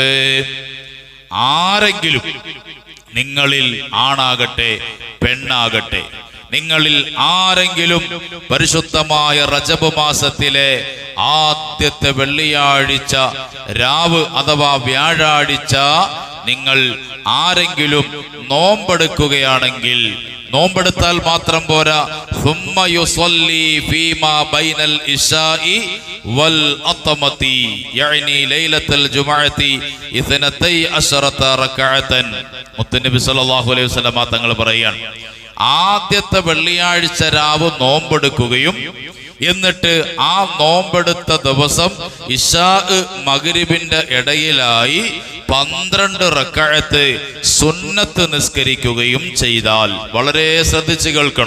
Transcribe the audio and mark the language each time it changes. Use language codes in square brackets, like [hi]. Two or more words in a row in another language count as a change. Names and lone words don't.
[ml] ആരെങ്കിലും നിങ്ങളിൽ ആണാകട്ടെ പെണ്ണാകട്ടെ, നിങ്ങളിൽ ആരെങ്കിലും പരിശുദ്ധമായ റജബ് മാസത്തിലെ ആദ്യത്തെ വെള്ളിയാഴ്ച രാവ് അഥവാ വ്യാഴാഴ്ച നിങ്ങൾ ആരെങ്കിലും നോമ്പെടുക്കുകയാണെങ്കിൽ, നോമ്പെടുത്താൽ മാത്രം പോരാ, [ar] ثم يصلي فيما بين العشاء والعتمة يعني ليلة الجمعة 12 ركعة. [ml] മുത്തുനബി [ar] صلى الله عليه وسلم [ml] തങ്ങൾ പറയുകയാണ്, ആദ്യത്തെ വെള്ളിയാഴ്ച രാവ് നോമ്പെടുക്കുകയും എന്നിട്ട് ആ നോമ്പെടുത്ത ദിവസം ഇശാ മഗ്രിബിന്റെ ഇടയിലായി 12 റക്അത്ത് സുന്നത്ത് നിസ്കരിക്കുകയും ചെയ്താൽ, വളരെ ശ്രദ്ധിച്ചു കേൾക്കണം.